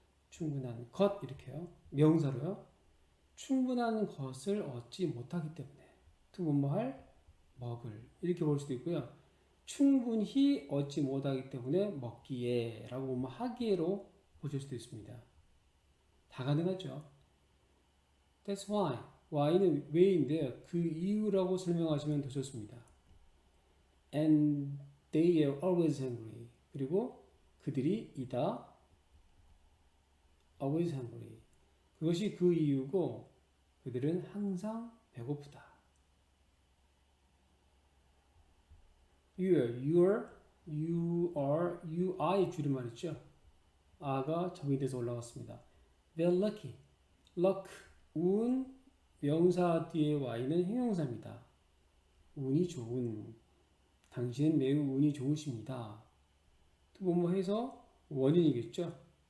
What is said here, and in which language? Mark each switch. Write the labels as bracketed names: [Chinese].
[Korean] 충분한 것 이렇게요. 명사로요. 충분한 것을 얻지 못하기 때문에 to 뭐뭐할 먹을 이렇게 볼 수도 있고요. 충분히 얻지 못하기 때문에 먹기에 라고 보면 하기에로 보실 수도 있습니다. 다 가능하죠. [English] That's why. [Korean] why는 왜인데요. 그 이유라고 설명하시면 더 좋습니다. [English] And they are always hungry. [Korean] 그리고 그들이 이다 [English] always hungry. [Korean] 그것이 그 이유고 그들은 항상 배고프다. you are 줄임말이죠. 아가 정의돼서 올라갔습니다. [English] They're lucky. [Korean] luck, 운, 명사 뒤에 y는 형용사입니다. 운이 좋은. 당신은 매우 운이 좋으십니다. 또 뭐뭐 해서 원인이겠죠.